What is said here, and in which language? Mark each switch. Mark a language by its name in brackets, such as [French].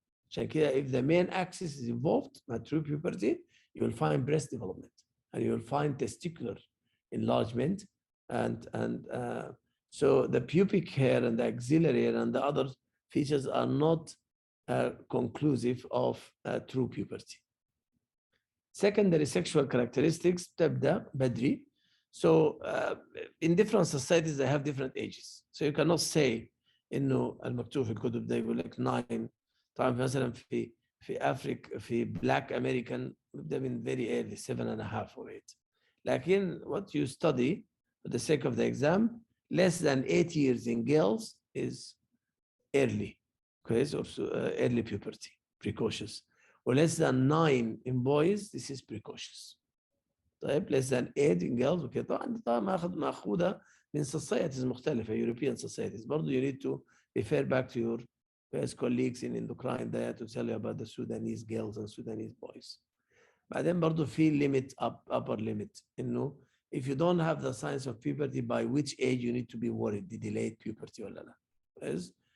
[Arabic] عشان كده [English] if the main axis is involved at true puberty, you will find breast development and you will find testicular enlargement and so the pubic hair and the axillary hair and the other features are not conclusive of true puberty. Secondary sexual characteristics [Arabic] تبدأ بدري. [English] So in different societies they have different ages. So you cannot say [Arabic] إنه المكتوب في الكتب ده يقول لك 9. طبعا مثلا في أفريقيا في Black American بيبدأ من [English] very early 7.5 or 8. لكن what you study for the sake of the exam, less than 8 years in girls is early, كويس, or early puberty, precocious. Or less than 9 in boys, this is precocious. طيب less than 8 in girls, okay. [Arabic] طبعا ماخذها من societies مختلفة, [English] European societies. برضو you need to refer back to your colleagues in endocrine there to tell you about the Sudanese girls and Sudanese boys. [Arabic] بعدين برضو في [English] limit upper limit إنه if you don't have the signs of puberty, by which age you need to be worried, the delayed puberty [Arabic] ولا لا. [English] Yes?